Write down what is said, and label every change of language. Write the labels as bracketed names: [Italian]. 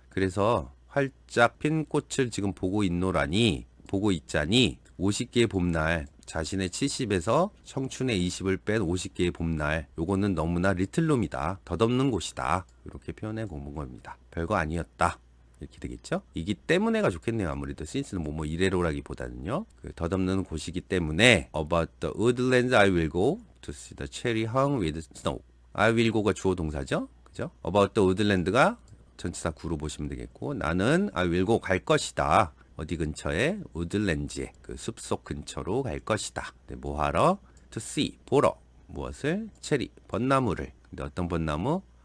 [Korean] 그래서 활짝 핀 꽃을 지금 보고 있자니 50개의 봄날 자신의 70에서 청춘의 20을 뺀 50개의 봄날 요거는 너무나 리틀룸이다. 덧없는 곳이다. 이렇게 표현해 본 겁니다. 별거 아니었다. 이렇게 되겠죠? 이기 때문에가 좋겠네요. 아무래도 since는 뭐뭐 이래로라기보다는요. 그 덧없는 곳이기 때문에 [English] about the woodlands I will go to see the cherry hung with snow. [Korean] I will go가 주어 동사죠. 그죠? [English] about the woodland [Korean] 가 전치사 구로 보시면 되겠고 나는 [English] I will go [Korean] 갈 것이다. 어디 근처에 우드랜드에 그 숲속 근처로 갈 것이다. 네, 뭐 하러? [English] To see [Korean] 보러 무엇을? 체리 벚나무를. 근데 어떤 벚나무?